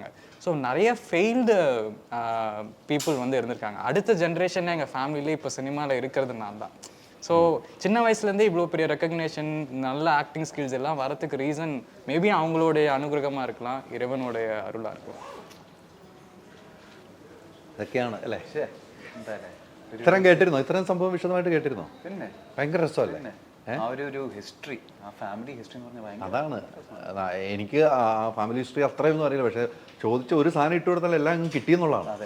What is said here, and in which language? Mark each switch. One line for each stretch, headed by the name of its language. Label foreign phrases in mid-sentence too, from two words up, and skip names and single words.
Tamil: ஸோ நிறைய
English: failed people
Tamil: இருந்திருக்காங்க. அடுத்த ஜென்ரேஷன் எங்கள் ஃபேமிலியிலே இப்போ சினிமாவில் இருக்கிறது நான் தான். ஸோ சின்ன வயசுலேருந்தே இவ்வளோ பெரிய ரெக்கக்னேஷன், நல்ல
English: acting skills
Tamil: எல்லாம் வரத்துக்கு
English: reason maybe
Tamil: அவங்களுடைய அனுகிரகமாக இருக்கலாம், இறைவனுடைய அருளாக இருக்கலாம்.
Malayalam: ഇതൊക്കെയാണ് അല്ലേ? ഇത്രയും കേട്ടിരുന്നോ? ഇത്രയും സംഭവം വിശദമായിട്ട് കേട്ടിരുന്നോ? പിന്നെ ഭയങ്കര രസമല്ലേ? ഹിസ്റ്ററി, ആ
English: family history
Malayalam: എന്ന് പറഞ്ഞാൽ അതാണ്. എനിക്ക് ആ
English: family history
Malayalam: അത്രയൊന്നും അറിയില്ല. പക്ഷെ ചോദിച്ച ഒരു സാധനം ഇട്ട് കൊടുത്താൽ എല്ലാം അങ്ങ് കിട്ടിയെന്നുള്ളതാണ്.